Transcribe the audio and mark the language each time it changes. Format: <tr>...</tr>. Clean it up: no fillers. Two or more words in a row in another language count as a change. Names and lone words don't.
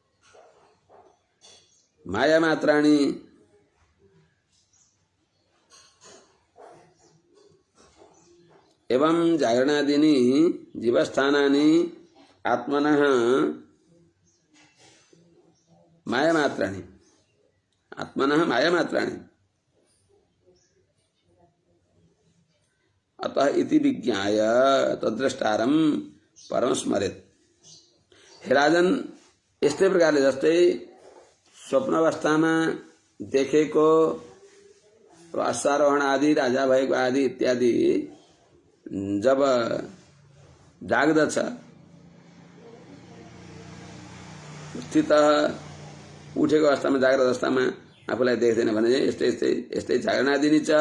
<sa>माया मात्राणि एवं जागरणादीनि जीवस्थानानि आत्मनः मायामात्राणि अतः इति विज्ञाय तद्द्रष्टारं परम स्मरेत। हे राजन,</sa> <ne>यस्तै प्रकारले जस्तै स्वप्न अवस्थामा देखेको अश्वारोहण आदि, राजा भएको आदि इत्यादि जब जाग्दछ, स्थित उठेको अवस्थामा, जाग्रत अवस्थामा आफूलाई देख्दैन भने यस्तै जागरण आदि नि छ।</ne>